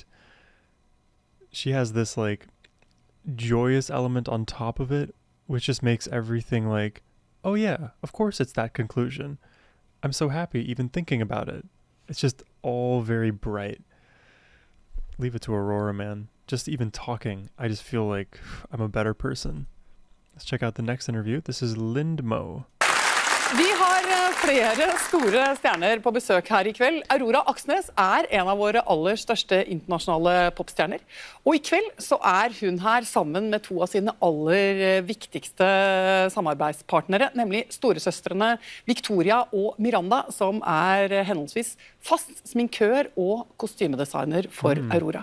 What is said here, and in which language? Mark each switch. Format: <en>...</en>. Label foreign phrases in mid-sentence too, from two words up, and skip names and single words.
<en>She has this like joyous element on top of it, which just makes everything like, oh yeah, of course it's that conclusion. I'm so happy even thinking about it. It's just all very bright. Leave it to Aurora, man. Just even talking, I just feel like I'm a better person. Let's check out the next interview. This is Lindmo.</en> <no>Vi har flere store stjerner på besøk her I kveld. Aurora Aksnes en av våre aller største internasjonale popstjerner. Og I kveld så hun her sammen med to av sine aller viktigste samarbeidspartnere, nemlig storesøstrene Victoria og Miranda, som henholdsvis fast sminkør og kostymedesigner for Aurora.</no>